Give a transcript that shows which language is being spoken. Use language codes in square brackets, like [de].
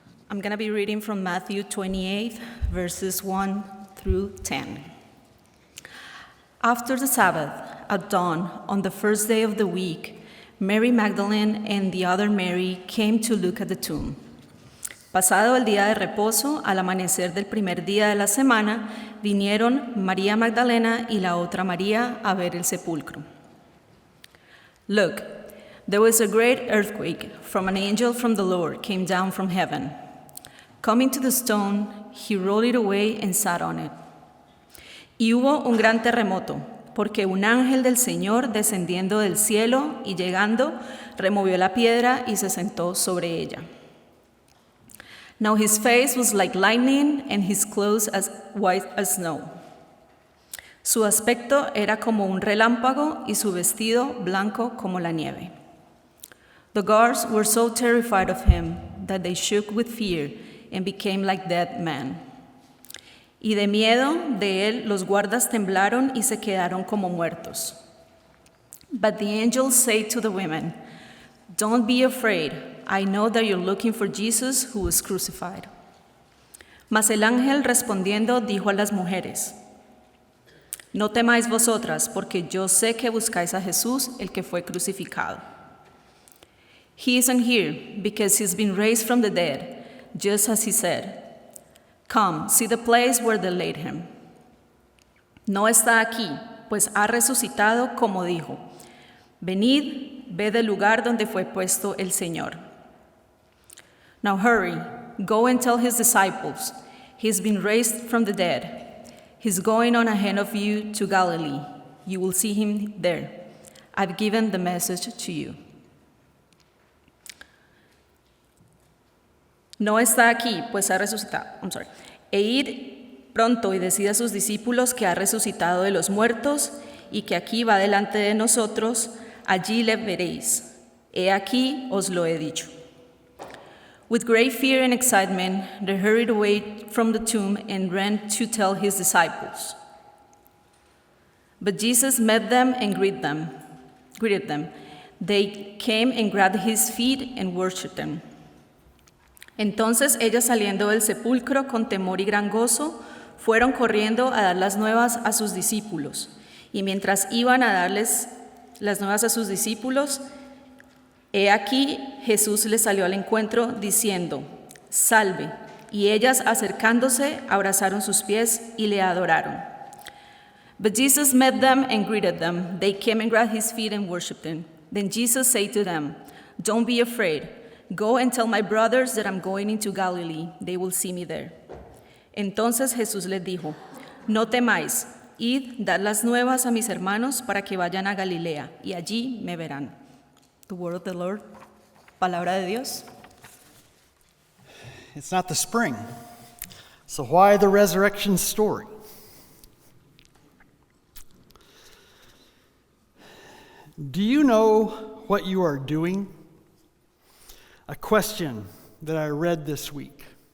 [en] I'm going to be reading from Matthew 28, verses 1 through 10. After the Sabbath, at dawn, on the first day of the week, Mary Magdalene and the other Mary came to look at the tomb. [es] Pasado el día de reposo, al amanecer del primer día de la semana, vinieron María Magdalena y la otra María a ver el sepulcro. [en] Look, there was a great earthquake, for an angel from the Lord came down from heaven. Coming to the stone, he rolled it away and sat on it. [es] Y hubo un gran terremoto, porque un ángel del Señor descendiendo del cielo y llegando, removió la piedra y se sentó sobre ella. [en] Now his face was like lightning and his clothes as white as snow. [es] Su aspecto era como un relámpago y su vestido blanco como la nieve. [en] The guards were so terrified of him that they shook with fear and became like dead men. [es] Y de miedo de él los guardas temblaron y se quedaron como muertos. [en] But the angel said to the women, "Don't be afraid. I know that you're looking for Jesus who was crucified." [es] Mas el ángel respondiendo dijo a las mujeres, "No temáis vosotras, porque yo sé que buscáis a Jesús, el que fue crucificado. [en] He isn't here, because he's been raised from the dead, just as he said. Come, see the place where they laid him. [es] No está aquí, pues ha resucitado como dijo. Venid, ved el lugar donde fue puesto el Señor. [en] Now hurry, go and tell his disciples, he's been raised from the dead. He's going on ahead of you to Galilee. You will see him there. I've given the message to you." [es] No está aquí, pues ha resucitado. E id pronto y decid a sus discípulos que ha resucitado de los muertos y que aquí va delante de nosotros, allí le veréis. He aquí os lo he dicho. [en] With great fear and excitement, they hurried away from the tomb and ran to tell his disciples. But Jesus met them and greeted them. They came and grabbed his feet and worshipped him. [es] Entonces ellas saliendo del sepulcro con temor y gran gozo, fueron corriendo a dar las nuevas a sus discípulos. Y mientras iban a darles las nuevas a sus discípulos, he aquí Jesús les salió al encuentro diciendo, "Salve", y ellas acercándose abrazaron sus pies y le adoraron. [en] But Jesus met them and greeted them. They came and grabbed his feet and worshipped him. Then Jesus said to them, "Don't be afraid. Go and tell my brothers that I'm going into Galilee. They will see me there." [es] Entonces Jesús les dijo, "No temáis, id, dad las nuevas a mis hermanos para que vayan a Galilea, y allí me verán." [en] The word of the Lord. [es] Palabra de Dios. [en] It's not the spring, so why the resurrection story? Do you know what you are doing? A question that I read this week.